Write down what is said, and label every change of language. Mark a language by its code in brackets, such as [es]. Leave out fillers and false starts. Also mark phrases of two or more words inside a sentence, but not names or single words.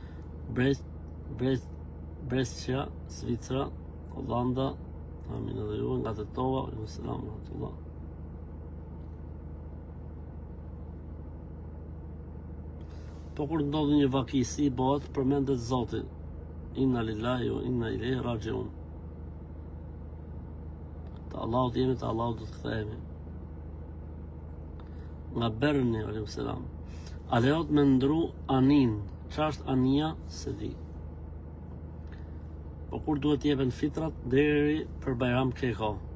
[sq] Brescia, Zvicra, Hollanda, amin edhe ju, nga Tetova, [ar] سلام رحمة الله. [sq] Po kur ndodhi një vakisi, bëhet përmendet Zoti. [ar] إنا لله وإنا إليه راجعون. [sq] Të Allahut jemi, të Allahut do të kthehemi. Nga Berni, aleikum selam. A lejohet me ndru anin? Çfarë është ania? Se di. Po kur duhet jepen fitrat deri për Bajram Keko?